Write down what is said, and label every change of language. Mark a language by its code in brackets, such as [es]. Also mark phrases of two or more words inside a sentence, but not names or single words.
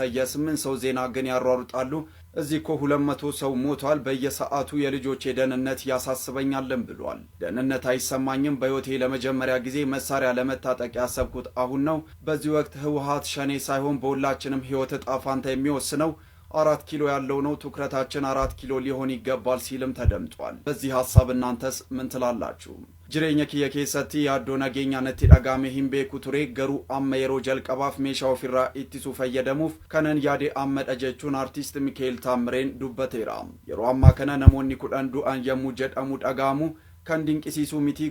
[am] የ8 ሰው ዜና ግን ያሯሩጣሉ። እዚህ እኮ 200 ሰው ሞቷል። በየሰዓቱ የልጆቼ ደህንነት ያሳስበኛልን ብሏል። ደህንነት አይሰማኝም፣ በህይወቴ ለመጀመሪያ ጊዜ መሳሪያ ለመታጠቅ ያሰብኩት አሁን ነው። በዚህ ወቅት ህወሓት ሸኔ ሳይሆን በሁላችንም ህይወት እጣ ፋንታ የሚወስነው 4 ኪሎ ያለው ነው። ትኩረታችን 4 ኪሎ ሊሆን ይገባል ሲልም ተደምጧል። በዚህ ሀሳብ እናንተስ ምን ትላላችሁ? [om] jireenya kiyya keessatti yaadoo nageenya natti dhagahame hin beeku ture, garuu amma yeroo jalqabaaf meeshaa ofirraa ittisu fayyadamuuf kanan yaade ammadha jechuun artiist Miikaa'el Taamireen dubbateera. Yeroo ammaa kana namoonni 10 du'an yommuu jedhamu dhagahamu kan dinqisiisu miti.